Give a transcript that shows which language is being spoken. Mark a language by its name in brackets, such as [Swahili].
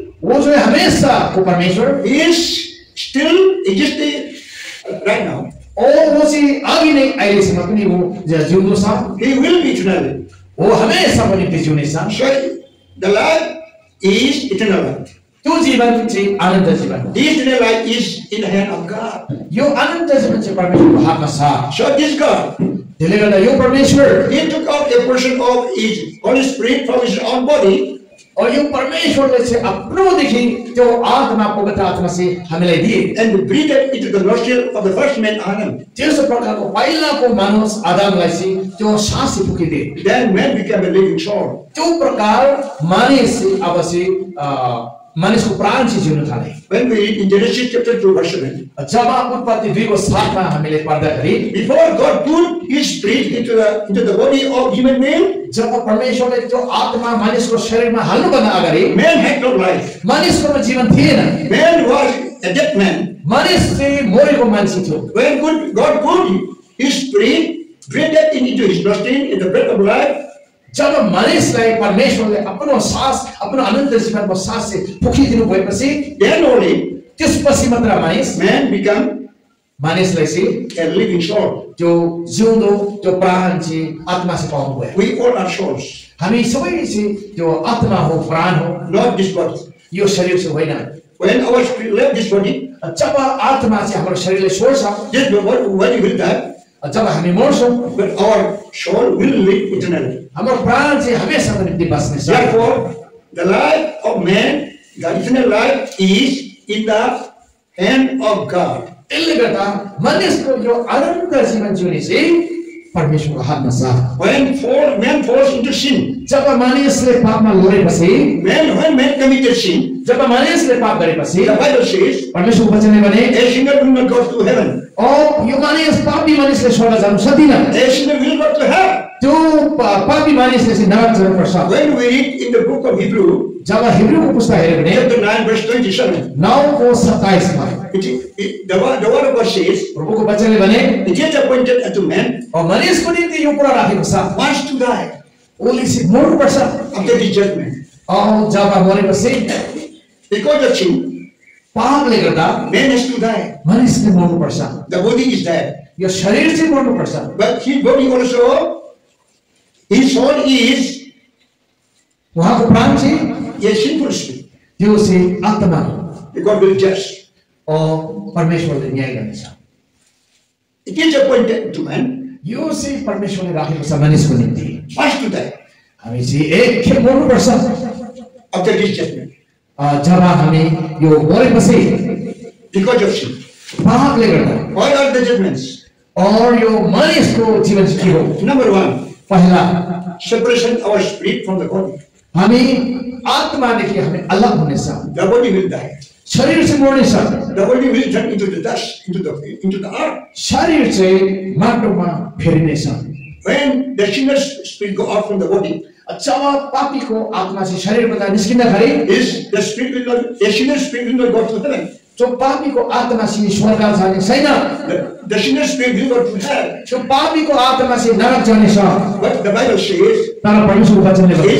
[Hindi] वो जो है हमेशा को परमेश्वर, [English] He is still existing right now. [Nepali] और वो चाहिँ अघि नै अहिलेसम्म पनि वो जिउँदो छ। [English] He will be eternally. [Nepali] वो हमेशा को निम्ति जिउने छ। [English] So the life is eternal life. [Nepali] त्यो जीवन चाहिँ अनन्त जीवन। [English] This eternal life is in the hand of God. [Nepali] यो अनन्त जीवन चाहिँ परमेश्वरको हातमा छ। [English] So this God, [Nepali] त्यसले गर्दा यो परमेश्वर, [English] He took out a portion of His Holy Spirit from His own body. [Nepali] और यो परमेश्वरले चाहिँ आफ्नोदेखि त्यो आत्मा पवित्र आत्मा चाहिँ हामीलाई दिए [English] And breathed into the nostril of the first man Adam. [Nepali] त्यस्तो प्रकारको पहिलाको मानिस आदमलाई चाहिँ त्यो सास फुकिदिए। [English] Then man became a living soul. [Nepali] त्यो प्रकार मानिस अब चाहिँ मानिसको प्राण चाहिँ जिउन थाले। [English] When we read in Genesis chapter 2 verse 7, [Nepali] जब उत्पत्ति 2:7 मा हामीले पढ्दाखेरि, [English] before God put His spirit into the body of human being, [Nepali] जब परमेश्वरले त्यो आत्मा मानिसको शरीरमा हाल्नु भन्दा अगाडि [English] man had no life. [Nepali] मानिसको जीवन थिएन। [English] Man was a dead man. [Nepali] मानिस चाहिँ मरेको मान्छे थियो [English] When God put His Spirit, breathed into his nostril, in the breath of life, [Nepali] जब मानिसलाई परमेश्वरले आफ्नो सास आफ्नो अनन्त जीवनको सास चाहिँ फुकिदिनु भएपछि [English] then only [Nepali] त्यसपछि मात्र [English] man become [Nepali] मानिसलाई चाहिँ [English] a living soul. [Nepali] त्यो जिउँदो त्यो प्राण चाहिँ आत्मा चाहिँ पाउनु भयो [English] We all are souls, [Nepali] हामी सबै चाहिँ त्यो आत्मा हो प्राण हो [English] not this body. [Nepali] यो शरीर चाहिँ होइन [English] When our spirit left this body, [Nepali] जब आत्मा चाहिँ हाम्रो शरीरले छोड्छ [English] this body will die, [Nepali] जब हामी मर्छौँ [English] but our soul will live eternally. [Nepali] हाम्रो प्राण चाहिँ हमेसाको निम्ति बस्नेछ [English] Therefore, the life of man, the eternal life, is in the hand of God. [Nepali] त्यसले गर्दा मानिसको यो अनन्त जीवन जिउने चाहिँ परमेश्वरको हातमा छ [English] When man falls into sin, [Nepali] जब मानिसले पापमा लडेपछि [English] when man committed sin, [Nepali] जब मानिसले पाप गरेपछि [English] the Bible says, [Nepali] परमेश्वरको वचनले भने [English] a sinner will not go to heaven. [Nepali] यो मानिस पापी मानिसले स्वर्ग जानु सक्दैन [English] A sinner will go to hell. [Nepali] त्यो पापी मानिसले चाहिँ नरक जानुपर्छ [English] When we read in the book of Hebrew, [Nepali] जब हिब्रूको पुस्तक हेर्यो भने [English] chapter 9, verse 27, [Nepali] 9:27 मा [English] the word of God says, [Nepali] प्रभुको वचनले भने [English] it is appointed unto man [Nepali] मानिसको निम्ति यो कुरा राखेको छ [English] once to die [Nepali] ओली चाहिँ मर्नुपर्छ [English] after the judgment. [Nepali] Job मरेपछि [English] Because of sin, [Nepali] पापले गर्दा [English] man has to die. [Nepali] मानिसले मर्नुपर्छ [English] The body is dead. [Nepali] यो शरीर चाहिँ मर्नुपर्छ [English] But his body also, his soul is [Nepali] उहाँको प्राण चाहिँ [English] a sinful spirit. [Nepali] त्यो चाहिँ आत्मा हो [English] God will judge. [Nepali] परमेश्वरले न्याय गर्नेछ [English] It is appointed to man [Nepali] यो चाहिँ परमेश्वरले राखेको छ मानिसको निम्ति [English] once to die [Nepali] हामी चाहिँ एकखेप मर्नुपर्छ [English] after this judgment. [Nepali] जब हामी यो मरेपछि [English] Because of sin. [Nepali] पापले गर्दा [English] What are the judgments? [Nepali] यो मानिसको जीवन चाहिँ के हो [English] Number one, [Nepali] पहिला [English] separation our spirit from the body. [Nepali] हामी आत्मादेखि हामी अलग हुनेछ [English] The body will die. [Nepali] शरीर चाहिँ मर्नेछ [English] The body will turn into the dust, into the earth. [Nepali] शरीर चाहिँ माटोमा फेरिनेछ [English] When the sinner's spirit go out from the body, [Nepali] जब पापीको आत्मा चाहिँ शरीरबाट निस्किँदाखेरि [English] is the spirit will not, the sinner's spirit will not go to heaven. [Nepali] जो पापीको आत्मा चाहिँ स्वर्ग जाने छैन [English] The sinner's spirit will go to hell. [Nepali] जो पापीको आत्मा चाहिँ नरक जानेछ [English] But the Bible says, [Nepali] तर परमेश्वरको वचनले भन्छ